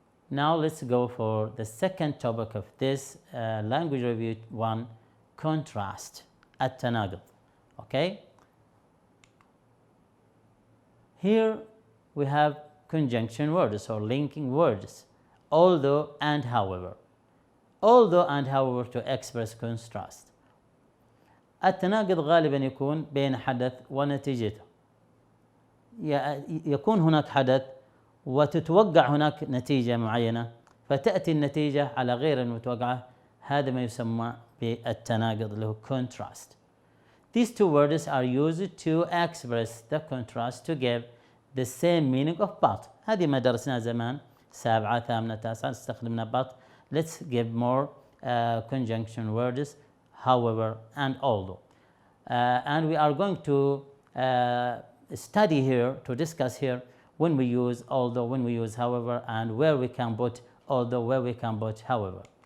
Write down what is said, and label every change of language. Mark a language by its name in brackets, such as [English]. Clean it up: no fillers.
[English] Now let's go for the second topic of this language review 1, contrast, التناقض. Okay? Here we have conjunction words or linking words, although and however. Although and however to express contrast. [Arabic] التناقض غالبا يكون بين حدث ونتيجته. يكون هناك حدث وتتوقع هناك نتيجة معينة، فتأتي النتيجة على غير المتوقعة. هذا ما يسمى بالتناقض اللي هو contrast. [English] These two words are used to express the contrast to give the same meaning of but. [Arabic] هذه ما درسناها زمان 7 8 9 استخدمنا but. [English] Let's give more conjunction words, however and although. And we are going to study here, to discuss here when we use although, when we use however, and where we can put although, where we can put however.